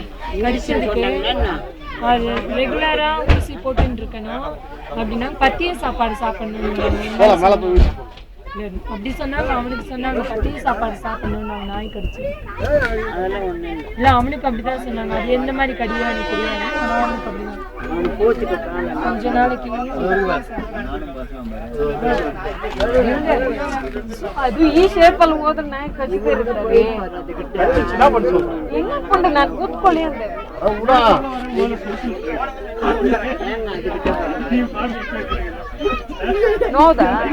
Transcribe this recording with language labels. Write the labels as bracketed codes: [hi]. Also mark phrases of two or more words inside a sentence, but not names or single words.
[ta] கடிச்சதுக்கு அது ரெகுலரா ஊசி போட்டுட்டு இருக்கணும் அப்படின்னா பத்திய சாப்பாடு சாப்பிடணும் அப்படி சொன்னாங்க. அவனுக்கு சொன்னாங்க பத்திய சாப்பாடு சாப்பிடணும்னு. அவன் நாய் கடிச்சு இல்ல அவனுக்கு அப்படிதான் சொன்னாங்க. அது எந்த மாதிரி கடியா எனக்கு தெரியாது. அவனுக்கு அப்படிதான் கொஞ்ச நாளைக்கு [kn] ಅದು ಈ ಶೇಪ್ ಅಲ್ಲಿ ಹೋದ್ರೆ ನಾಯಿ ಕಚ್ಚಿದೆ ಇರ್ತದೆ. ಹೆಂಗ್ ಹಾಕೊಂಡೆ ನಾನು ಕೂತ್ಕೊಳ್ಳಿ ಅಂದೆ. ಹೌದಾ